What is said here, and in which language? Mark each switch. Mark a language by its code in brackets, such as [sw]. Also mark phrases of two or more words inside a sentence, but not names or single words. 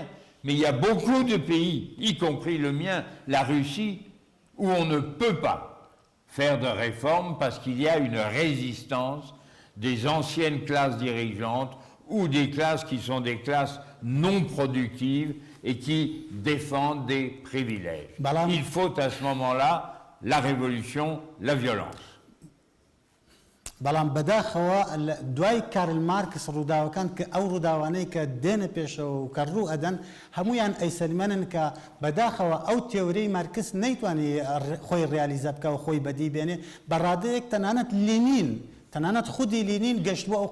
[fr] Mais il y a beaucoup de pays, y compris le mien, la Russie, où on ne peut pas faire de réformes parce qu'il y a une résistance des anciennes classes dirigeantes ou des classes qui sont des classes non productives et qui défendent des privilèges. Il faut à ce moment-là la révolution, la violence. [ckb] بەڵام بەداخەوە دوای کارل مارکس ڕووداوەکان کە ئەو ڕووداوانەی کە دێنە پێشەوە و کە ڕوو ئەدەن هەمویان ئەیسەلمێنن کە بەداخەوە ئەو تێورەی مارکس نەیتوانی خۆی ڕیالیزە بکە و خۆی بەدی بێنێ بەڕادەیەک تەنانەت لینین تەنانەت خودی لینین گەشتووە ئەو